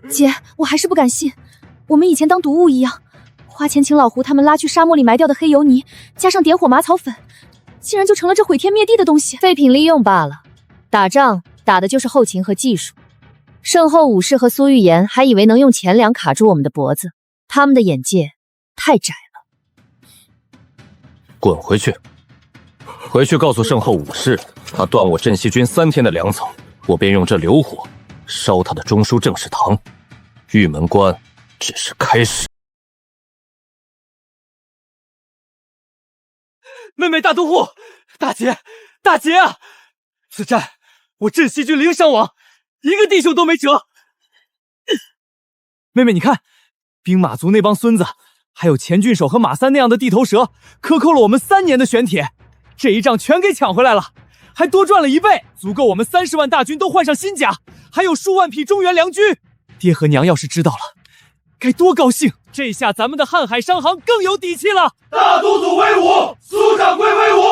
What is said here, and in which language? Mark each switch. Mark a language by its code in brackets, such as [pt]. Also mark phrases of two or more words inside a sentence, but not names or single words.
[zh] 姐，我還是不敢信，我們以前當毒物一樣，花錢請老胡他們拉去沙漠裡埋掉的黑油泥，加上點火麻草粉，竟然就成了這毀天滅地的東西，廢品利用罷了。打仗打的就是後勤和技術。聖後武士和蘇玉言還以為能用錢糧卡住我們的脖子，他們的眼界太窄了。滾回去！回去告訴聖後武士，他斷我鎮西軍3天的糧草，我便用這流火燒他的中書正史堂。玉門關只是開始。妹妹大都护，大姐，大姐啊！此战我镇西军零伤亡，一个弟兄都没折。妹妹，你看，兵马族那帮孙子，还有钱郡守和马三那样的地头蛇，克扣了我們3年的玄鐵，這一仗全給搶回來了，還多賺了1倍，足夠我們30萬大軍都換上新甲，還有數萬匹中原良軍。爹和娘要是知道了，該多高興！這下咱們的瀚海商行更有底氣了。大都督威武，蘇掌櫃威武！